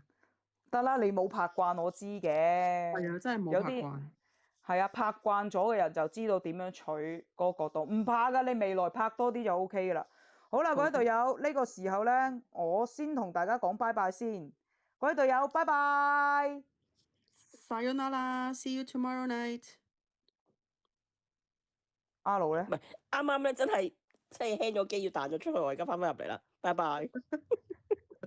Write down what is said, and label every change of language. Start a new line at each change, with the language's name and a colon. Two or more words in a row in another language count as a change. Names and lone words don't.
Cantonese: 得啦，你冇拍慣我知嘅。係啊，真係冇拍慣。係啊，拍慣咗嘅人就知道點樣取嗰個角度，唔怕㗎，你未來拍多啲就 OK 㗎啦。好啦，各位隊友，呢個時候咧，我先同大家講拜拜先。各位隊友，拜拜。
English: Sayonara, see you tomorrow night。
Cantonese: 阿盧咧？唔係啱啱咧，真係輕咗機要彈咗出去，我而家翻返入嚟啦，拜拜。